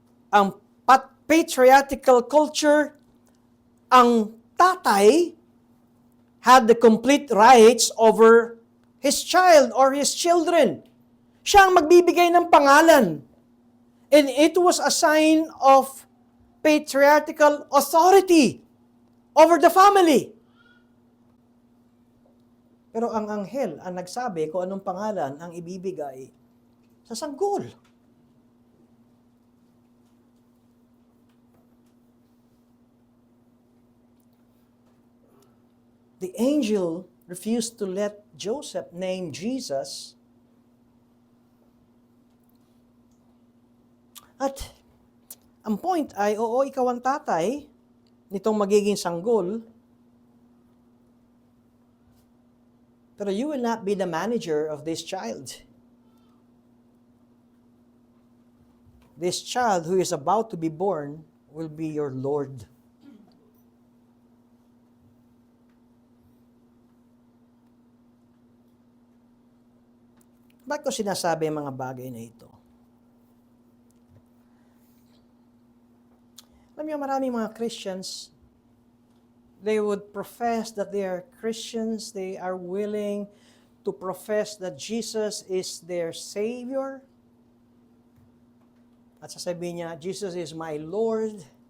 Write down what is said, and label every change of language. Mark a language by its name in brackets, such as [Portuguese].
[English] Ang patriarchal culture, [Filipino] ang tatay [English] had the complete rights over his child or his children. [Filipino] Siya ang magbibigay ng pangalan. [English] And it was a sign of patriarchal authority over the family. [Filipino] Pero ang anghel ang nagsabi kung anong pangalan ang ibibigay sa sanggol. [English] The angel refused to let Joseph name Jesus. [Filipino] At ang point ay, oo, ikaw ang tatay nitong magiging sanggol, pero [English] you will not be the manager of this child. This child who is about to be born will be your Lord. [Filipino] Bakit ko sinasabi ang mga bagay na ito? Alam niyo, maraming mga [English] Christians, they would profess that they are Christians. They are willing to profess that Jesus is their Savior. [Filipino] At sasabihin niya, [English] Jesus is my Lord.